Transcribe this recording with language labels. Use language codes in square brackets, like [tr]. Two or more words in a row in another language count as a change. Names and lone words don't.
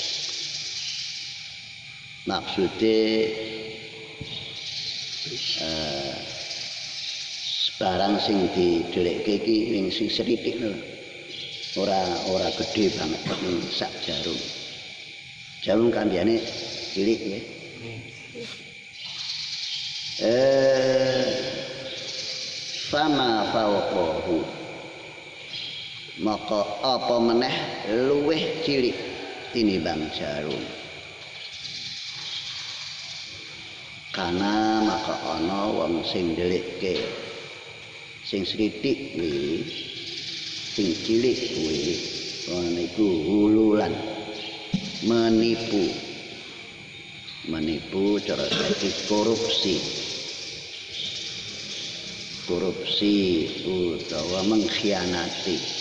[jv] Maksude barang sing didelekke iki sing sithik lho. Ora gedhe banget ning sak jarum. Jarum kambiane cilik ya. [ar] فما فوقه [jv] maka apa meneh luweh cilik tinimbang jarum. Karena maka ana wong sing ndelekke sing sithik kuwi, sing cilik kuwi niku hululan menipu cara saiki korupsi utawa mengkhianati